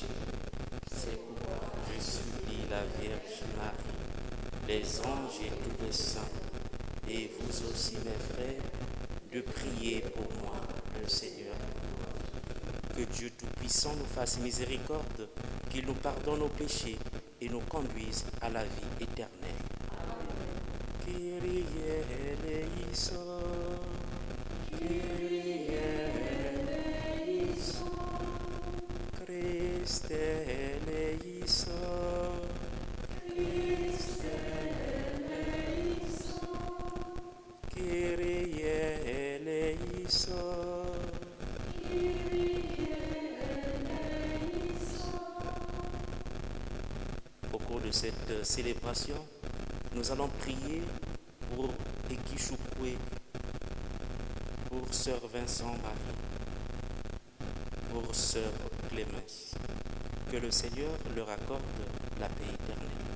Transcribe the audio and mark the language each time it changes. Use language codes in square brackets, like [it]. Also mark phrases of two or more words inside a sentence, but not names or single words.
[fr] C'est pourquoi je supplie la Vierge Marie, les anges et tous les saints, et vous aussi mes frères, de prier pour moi, le Seigneur. Que Dieu Tout-Puissant nous fasse miséricorde, qu'il nous pardonne nos péchés et nous conduise à la vie éternelle. [el] Κύριε ἐλέησον, Κύριε ἐλέησον, Χριστὲ ἐλέησον, Χριστὲ ἐλέησον, Κύριε ἐλέησον, Κύριε ἐλέησον. [fr] Au cours de cette célébration, nous allons prier pour Ekichoukoué, pour Sœur Vincent Marie, pour Sœur Clémence. Que le Seigneur leur accorde la paix éternelle.